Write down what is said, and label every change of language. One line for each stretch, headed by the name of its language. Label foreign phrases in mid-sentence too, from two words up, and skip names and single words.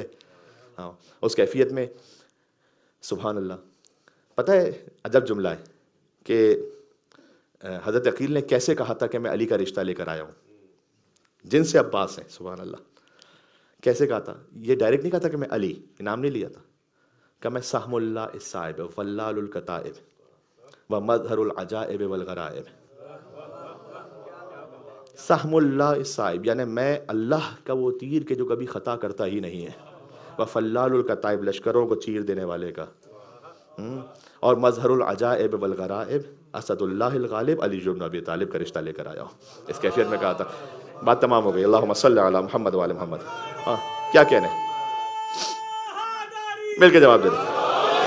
Urdu: ہاں اس کیفیت میں
Arabic: سبحان اللہ.
Urdu: پتہ ہے عجب جملہ ہے کہ حضرت عقیل نے کیسے کہا تھا کہ میں علی کا رشتہ لے کر آیا ہوں جن سے عباس ہیں.
Arabic: سبحان اللہ
Urdu: کیسے کہا تھا. یہ ڈائریکٹ نہیں کہا تھا کہ میں علی، نام نہیں لیا تھا، کہ میں
Arabic: سہم اللہ الصائب فلال الکتائب و مظہر العجائب والغرائب. سہم اللہ الصائب
Urdu: یعنی میں اللہ کا وہ تیر کہ جو کبھی خطا کرتا ہی نہیں ہے،
Arabic: و فلال الکتائب
Urdu: لشکروں کو چیر دینے والے کا، اور
Arabic: مظہر العجائب والغرائب اسد اللہ الغالب
Urdu: علی بن ابی طالب کا رشتہ لے کر آیا ہوں. اس کیفیت میں کہا تھا. بات تمام ہو گئی.
Arabic: اللہم صلی علی محمد وعلی محمد.
Urdu: ہاں کیا کہنے، مل کے جواب دے دیں.